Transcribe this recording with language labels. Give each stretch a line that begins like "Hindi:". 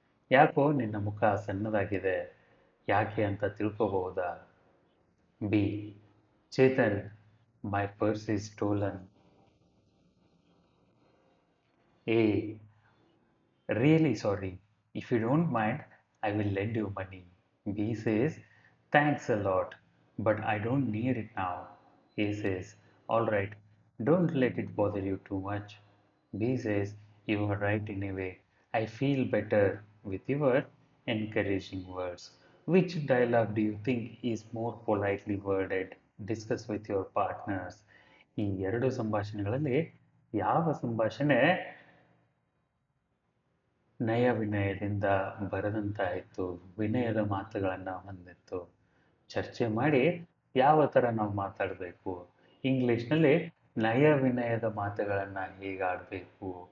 Kannada: ಯಾಕೋ ನಿನ್ನ ಮುಖ ಸಣ್ಣದಾಗಿದೆ, ಯಾಕೆ ಅಂತ ತಿಳ್ಕೋಬಹುದಾ.
English: B Chetan, my purse is stolen. A really sorry, if you don't mind I will lend you money. B says thanks a lot but I don't need it now. A says all right, don't let it bother you too much. B says you are right anyway, I feel better with your encouraging words. Which dialogue do you think is more politely worded? Discuss with your partners.
Kannada: ಈ 2 ಸಂಭಾಷಣೆಗಳಲ್ಲಿ ಯಾವ ಸಂಭಾಷಣೆ ನಯ ವಿನಯದಿಂದ ಬರೆದಂತಾಯಿತು, ವಿನಯದ ಮಾತುಗಳನ್ನ ಹೊಂದಿತ್ತು? ಚರ್ಚೆ ಮಾಡಿ ಯಾವ ಥರ ನಾವು ಮಾತಾಡಬೇಕು, ಇಂಗ್ಲೀಷ್ನಲ್ಲಿ ನಯ ವಿನಯದ ಮಾತುಗಳನ್ನ ಹೇಗೆ ಆಡಬೇಕು.